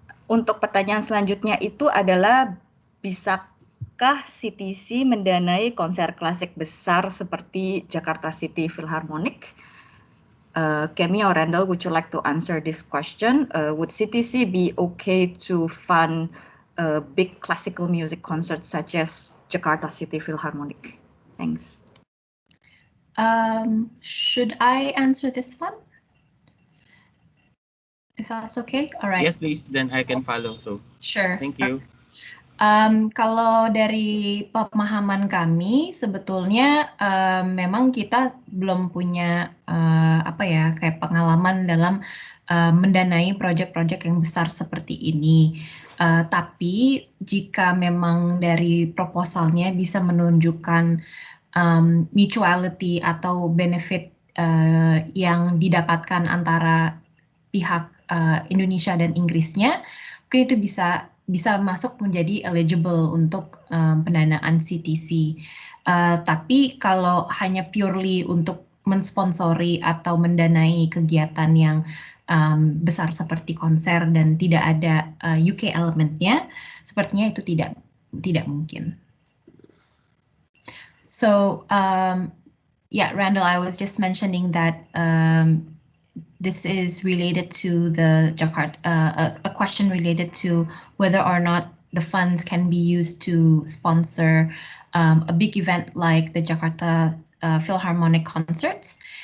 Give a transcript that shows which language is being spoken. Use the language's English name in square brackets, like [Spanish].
[Indonesian] Untuk pertanyaan selanjutnya itu adalah, bisakah CTC mendanai konser klasik besar seperti Jakarta City Philharmonic? [English] Kemi or Randall, would you like to answer this question? Would CTC be okay to fund big classical music concerts such as Jakarta City Philharmonic? Thanks. Should I answer this one? If that's okay, all right. Yes, please. Then I can follow through. Sure. Thank you. [Indonesian] Kalau dari pemahaman kami, sebetulnya memang kita belum punya kayak pengalaman dalam mendanai proyek-proyek yang besar seperti ini. Tapi jika memang dari proposalnya bisa menunjukkan mutuality atau benefit yang didapatkan antara pihak Indonesia dan Inggrisnya, mungkin itu bisa masuk menjadi eligible untuk pendanaan CTC. Tapi kalau hanya purely untuk mensponsori atau mendanai kegiatan yang besar seperti konser dan tidak ada UK elementnya, sepertinya itu tidak mungkin. [English] So, Randall, I was just mentioning that this is related to the Jakarta, a question related to whether or not the funds can be used to sponsor a big event like the Jakarta Philharmonic concerts.